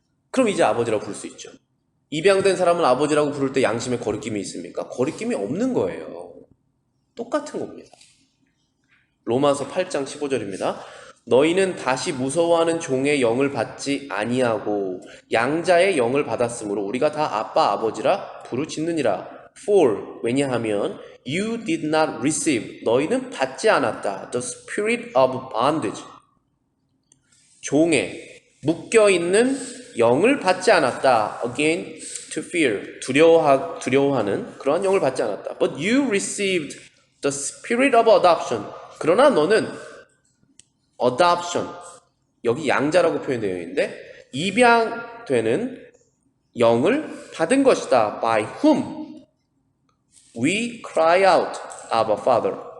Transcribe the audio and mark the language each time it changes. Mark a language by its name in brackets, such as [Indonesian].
[Korean] 그럼 이제 아버지라고 부를 수 있죠. 입양된 사람은 아버지라고 부를 때 양심에 거리낌이 있습니까? 거리낌이 없는 거예요. 똑같은 겁니다. 로마서 8장 15절입니다. 너희는 다시 무서워하는 종의 영을 받지 아니하고 양자의 영을 받았으므로 우리가 다 아빠 아버지라 부르짖느니라. [English] For, [Korean] 왜냐하면 [English] you did not receive, [Korean] 너희는 받지 않았다. [English] The spirit of bondage, [Korean] 종에 묶여있는 영을 받지 않았다. [English] Again, to fear, [Korean] 두려워하는 그러한 영을 받지 않았다. [English] But you received the spirit of adoption. [Korean] 그러나 너는 adoption, 여기 양자라고 표현되어 있는데 입양되는 영을 받은 것이다. [English] By whom we cry out, Abba Father.